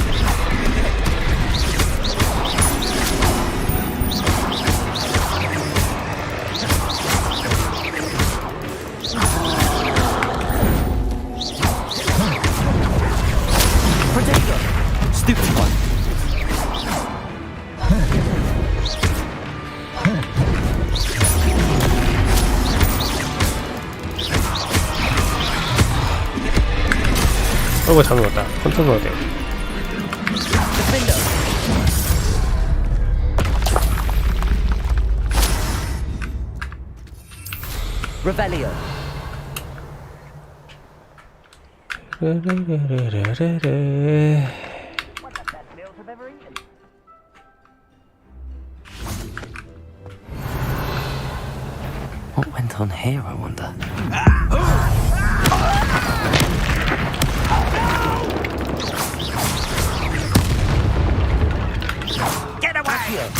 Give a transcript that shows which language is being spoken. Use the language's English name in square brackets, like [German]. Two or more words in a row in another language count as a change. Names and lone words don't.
[English] Potato! Stupefy! [Korean] 잘못 왔다. 컨트롤 돼. [English] Defender! Revelio! 레레레레레레. One of the best meals I've ever eaten. What went on here, I wonder? Get away!